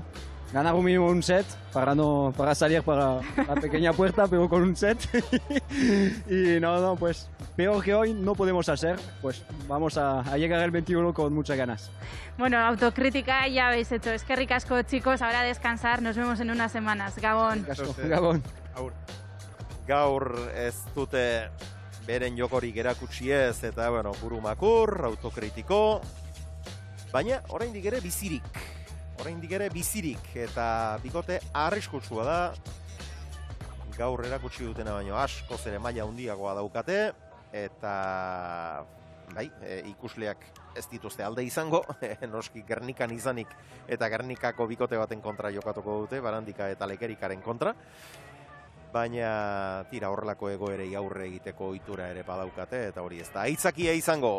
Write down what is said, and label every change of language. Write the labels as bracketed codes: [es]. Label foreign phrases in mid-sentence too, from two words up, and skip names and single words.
[es] Ganar un mínimo un set para salir para la pequeña puerta, pero con un set. Y no, pues peor que hoy no podemos hacer, pues vamos a llegar al 21 con muchas ganas. Bueno, autocrítica ya habéis hecho. Es que ricasco, chicos, ahora a descansar, nos vemos en unas semanas. [eu] Gabon. Gabon. Gaur ez dute beren jokorik erakutsi ez, eta bueno, burumakur, autokritiko, baina oraindik ere bizirik, eta bikote arriskutsua da, gaur erakutsi dutena baino askoz ere maila handiagoa daukate, eta bai, ikusleak ez dituzte alde izango, noski Gernikan izanik eta Gernikako bikote baten kontra jokatuko dute, Barandika eta Lekerikaren kontra, baina tira horrelako egoerei aurre egiteko ohitura ere badaukate, eta hori ez da aitzakia izango.